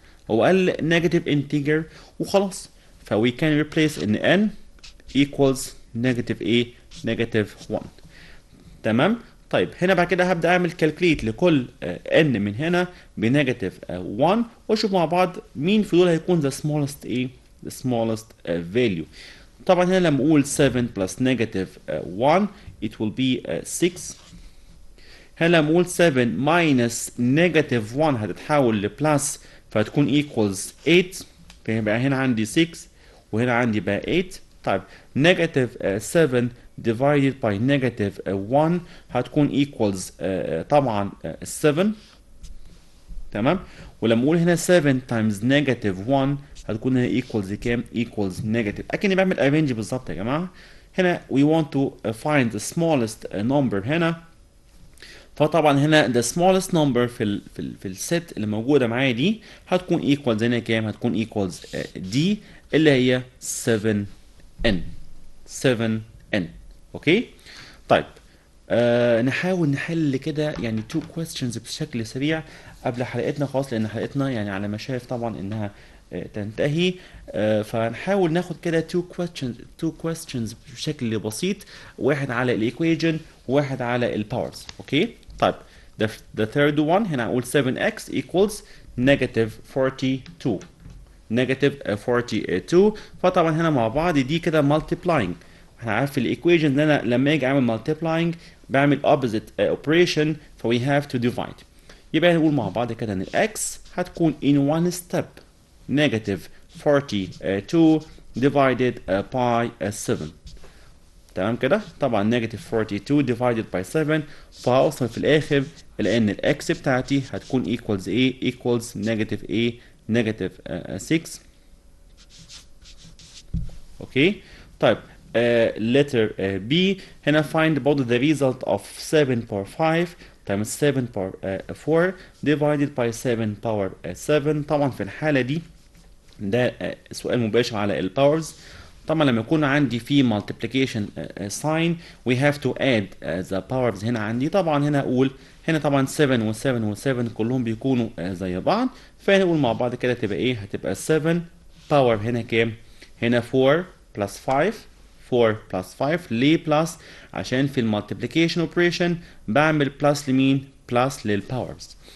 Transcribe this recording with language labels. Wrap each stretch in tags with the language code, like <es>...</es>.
<ar>هو قال نيجاتيف انتجر وخلاص. فوي كان ريبليس ان n equals نيجاتيف ايه؟ نيجاتيف 1. تمام. طيب هنا بعد كده هبدا اعمل كالكليت لكل n من هنا بنيجاتيف 1 واشوف مع بعض مين في دول هيكون the smallest ايه؟</ar> <en>the smallest value.</en> <ar>طبعا هنا لما اقول</ar> <en>7 plus negative 1 it will be 6.</en> <ar>هنا لما اقول 7 minus negative 1 هتتحول لبلس فهتكون equals 8. فيبقى هنا عندي 6 وهنا عندي بقى 8.</ar> <en>طيب negative 7 divided by negative 1 هتكون equals طبعا 7.</en> <ar>تمام. ولما اقول هنا 7 times negative 1 هتكون هنا equals كام؟ equals negative. اكني بعمل arrange بالظبط يا جماعه.</ar> <en>هنا we want to find the smallest number هنا.</en> <ar>فطبعا هنا</ar> <en>the smallest number</en> <ar>في الست اللي موجوده معايا دي هتكون equals هنا كام؟ هتكون equals d اللي هي 7n. 7n. اوكي؟ طيب نحاول نحل كده يعني 2 questions بشكل سريع قبل حلقتنا خلاص، لان حلقتنا يعني على مشارف طبعا انها تنتهي. فنحاول ناخد كده 2 questions بشكل بسيط، واحد على الايكويجن وواحد على الباورز. اوكي</ar> <en>طيب the third one</en> <ar>هنا هنقول</ar> <en>7x equals negative 42 negative 42.</en> <ar>فطبعا هنا مع بعض دي كده multiplying. احنا عارف الايكويشن ان انا لما اجي اعمل multiplying بعمل opposite operation ف</ar> <en>we have to divide.</en> <ar>يبقى نقول مع بعض كده ان x هتكون</ar> <en>in one step</en> <ar>negative 42 divided by 7. تمام كده. طبعا negative 42 divided by 7 فهوصل في الاخر لان الاكس بتاعتي هتكون equals ايه equals negative ايه negative 6.</ar> <en>Okay. طيب letter B هنا find both the result of 7 power 5 times 7 power 4 divided by 7 power 7.</en> <ar>طبعا في الحالة دي ده سؤال مباشر على الباورز. طبعا لما يكون عندي في</ar> <en>multiplication sign we have to add the powers.</en> <ar>هنا عندي طبعا هنا اقول هنا طبعا 7 و7 و7 كلهم بيكونوا زي بعض فهنقول مع بعض كده تبقى ايه هتبقى 7 باور هنا كام هنا 4 plus 5 4 plus 5 ليه بلس عشان في المالتيبليكيشن اوبريشن بعمل بلس لمين بلس للباورز.</ar>